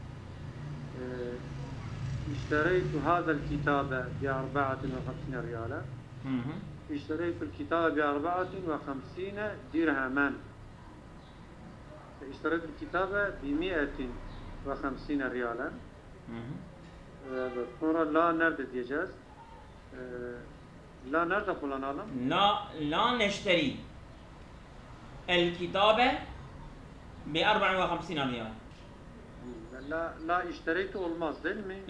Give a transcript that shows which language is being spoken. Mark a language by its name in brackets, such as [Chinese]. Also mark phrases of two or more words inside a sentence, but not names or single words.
[Arabic] اشتريت هذا الكتاب ب54 ريالا. اشتريت الكتاب ب54 درهما. اشتريت الكتاب ب150 ريالا. [Turkish] sonra la nerede diyeceğiz? La nerede kullanalım? [Arabic] لا نشتري الكتاب ب 54 ريال. لا اشتريت [Turkish] olmaz değil mi?